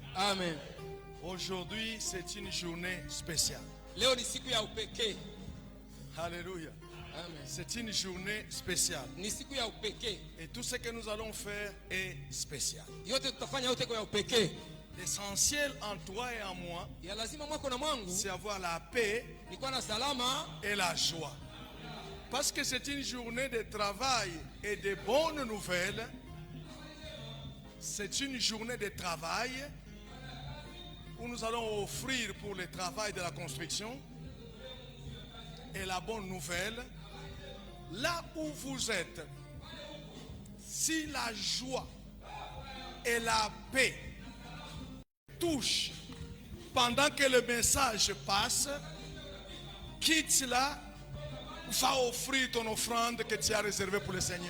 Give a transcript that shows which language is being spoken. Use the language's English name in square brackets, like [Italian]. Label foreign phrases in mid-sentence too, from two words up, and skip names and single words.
[French] Amen. Aujourd'hui, c'est une journée spéciale. [Swahili] Leo ni siku ya upekee. [French] Alléluia. Amen. C'est une journée spéciale. [Swahili] Ni siku ya upekee. [French] Et tout ce que nous allons faire est spécial. [Swahili] Yote tutafanya yote kwa ya upekee. [French] L'essentiel en toi et en moi, [Swahili] Ya lazima mwako na mwangu [French] c'est avoir la paix [Swahili] ni kuwa na salama [French] et la joie. Parce que c'est une journée de travail et de bonnes nouvelles. C'est une journée de travail où nous allons offrir pour le travail de la construction. Et la bonne nouvelle, là où vous êtes, si la joie et la paix touchent pendant que le message passe, quitte là, va offrir ton offrande que tu as réservée pour le Seigneur.